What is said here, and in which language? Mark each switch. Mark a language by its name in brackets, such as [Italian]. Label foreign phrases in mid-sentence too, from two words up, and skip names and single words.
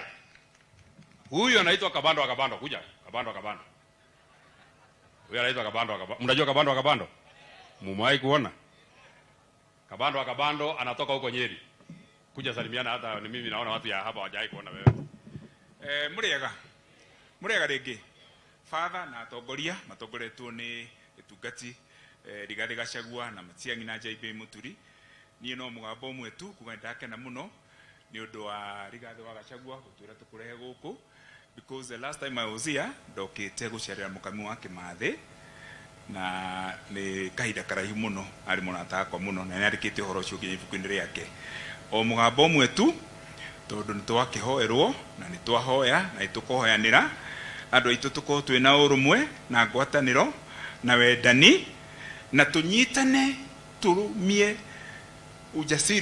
[Swahili] Huyu anaitwa Kabando wa Kabando, kuja. Kabando wa Kabando. Huyu anaitwa Kabando wa Kabando. Mnajua Kabando wa Kabando? Mumewahi kuona? Kabando wa Kabando anatoka huko Nyeri. Kuja salimiana, hata ni mimi naona watu ya hapa hawajawahi kuona wewe. [Kikuyu] Murega rege. Father na atongoria matongoretwo ni etungati Rigathi Gachagua na Matiang'i na Jaibe Muturi. Niĩ no mũgambo ũmwe tu kuga ndakena mũno nĩ ũndũ wa Rigathi wa Gachagua gũtwĩra tũkũrehe gũkũ, [English] because the last time I was here [Kikuyu] ndokĩte gũcerera mũkami wa Kĩmathĩ na nĩ kahinda karaihu mũno, arĩ mũrata wakwa mũno na nĩandĩkĩte ũhoro ũcio nginya ibuku-inĩ rĩake. O mũgambo ũmwe tu tondũ nĩtwakĩhoerwo na nĩtwahoya na nĩtũkũhoyanĩra andũ aitũ tũkorwo twĩna ũrũmwe na ngwatanĩro na wendani na tunyitane turumie ujasiri